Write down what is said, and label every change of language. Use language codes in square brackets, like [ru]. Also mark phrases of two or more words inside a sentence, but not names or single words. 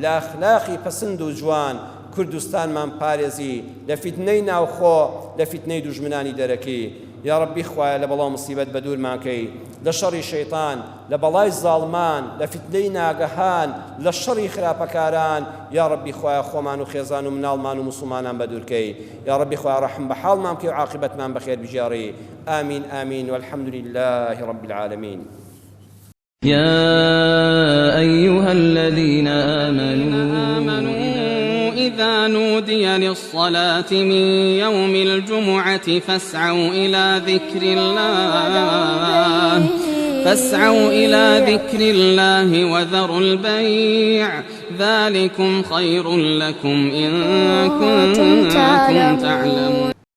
[ckb] ئەخلاقی پەسند و جوان کوردستانمان پارێزی لە فیتنەی ناوخۆ لە فیتنەی دوژمنانی دەرەکی [ar] یا ڕەبی [ckb] خوایە لە بەڵاو مصیبەت بە دوورمان کەی لە شەڕی شەیطان لە بەڵای زاڵمان لە فیتنەی ناگەهان لە شەڕی خراپەکاران [ar] یا ڕەبی [ckb] خوایە خۆمان و خێزان و مناڵمان و موسڵمانان بە دوورکەی [ar] یا ڕەبی [ckb] خوایە ڕەحم بە حاڵمان بکەی و عاقبەتمان بەخێر بژێڕی [ar] آمین آمین والحمد لله رب العالمين يا أيها الذين آمنوا إذا نودي للصلاة من يوم الجمعة فاسعوا إلى ذكر الله وذروا البيع ذلكم خير لكم إن كنتم تعلمون